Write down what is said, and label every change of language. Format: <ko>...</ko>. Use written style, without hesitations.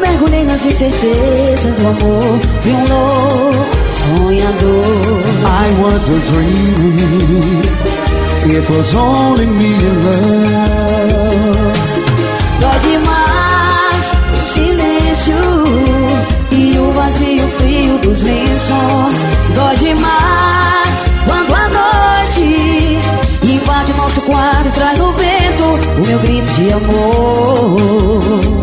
<pt>Mergulhei nas incertezas do amor, vi um louco sonhador.</pt> <en>I was a dreamer, it was only me and love.</en> <pt>Dói demais. E o vazio frio dos lençóis. Dói demais quando a noite invade o nosso quarto e traz no vento o meu grito de amor.</pt>